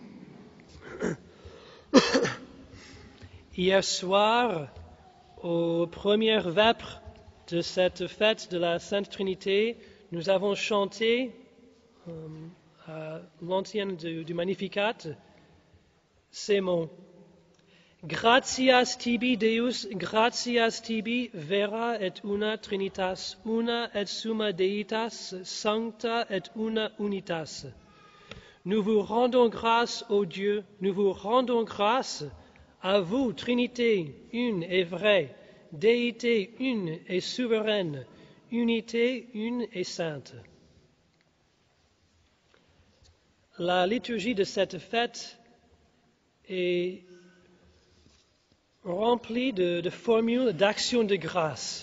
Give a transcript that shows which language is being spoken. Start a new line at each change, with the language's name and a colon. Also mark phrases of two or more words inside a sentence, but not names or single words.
French: Hier soir, aux premières vêpres de cette fête de la Sainte Trinité, nous avons chanté à l'antienne du Magnificat ces mots.
Latin: Gratias tibi Deus, gratias tibi vera et una trinitas, una et summa deitas, sancta et una unitas.
French: Nous vous rendons grâce, ô Dieu, nous vous rendons grâce à vous, Trinité, une et vraie, déité une et souveraine, unité une et sainte. La liturgie de cette fête est remplie de formules d'action de grâce.